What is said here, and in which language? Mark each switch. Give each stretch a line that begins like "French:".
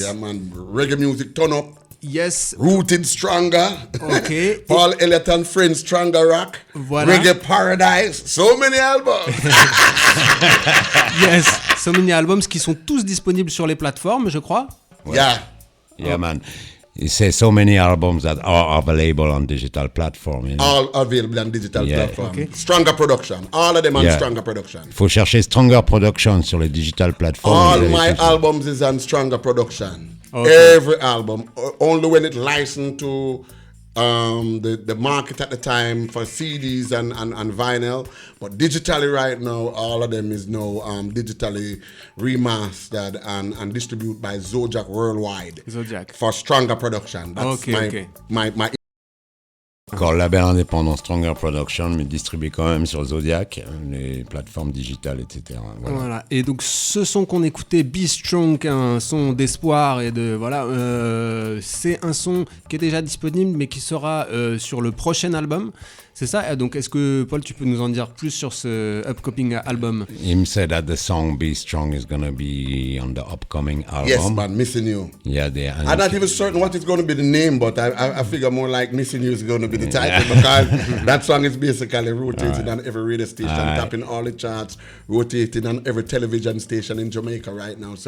English: Yeah, man. Reggae music, turn up. Yes. Rooted Stronger. Okay. Paul Elliott and Friends, Stronger Rock.
French: Voilà.
English: Reggae Paradise. So many albums. Yes. So many albums
French: qui sont tous disponibles sur les plateformes, je crois. Ouais.
English: Yeah, man. It says so many albums that are available on digital platform. You know? All available on digital platform. Okay. Stronger Production. All of them on Stronger Production.
French: Faut chercher Stronger Production sur les
English: digital platforms. All my albums is on Stronger Production. Okay. Every album. Only when it licensed to the market at the time for CDs and vinyl. But digitally right now, all of them is now digitally remastered and distributed by Zodiac worldwide. Zodiac. For Stronger Production. That's my
French: Encore label indépendant, Stronger Production, mais distribué quand même sur Zodiac, les plateformes digitales, etc. Voilà. Et donc ce son qu'on écoutait, Be Strong, un son d'espoir et de voilà, c'est un son qui est déjà disponible, mais qui sera sur le prochain album. C'est ça. Donc est-ce que Paul, tu peux nous en dire plus sur ce
English: upcoming album? Him said that the song Be Strong is gonna be on the upcoming album. Yes, man, Missing You. Yeah, I'm not even certain what is going to be the name, but I figure more like Missing You is going to be the title because that song is basically rotating on every radio station, tapping all the charts, rotating on every television station in Jamaica right now.